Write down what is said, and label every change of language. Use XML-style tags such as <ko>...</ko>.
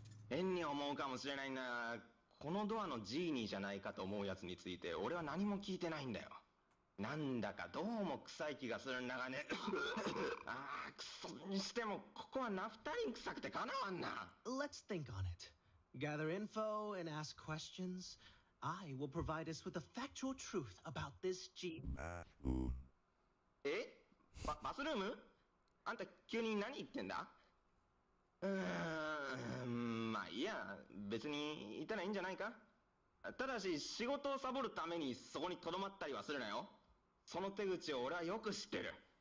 <ja>変に思うかもしれないんだが、このドアのジーニーじゃないかと思うやつについて俺は何も聞いてないんだよ。なんだかどうも臭い気がするんだがね。ああ、くそにしてもここはナフタリン臭くてかなわんな。</ja> <en>Let's think on it. Gather info and ask questions. I will provide us with the factual truth about this G.</en> <ja>え？バスルーム？あんた急に何言ってんだ？まあいいや、別にいたらいいんじゃないか。ただし仕事をサボるためにそこに留まったりはするなよ。その手口を俺はよく知ってる。</ja>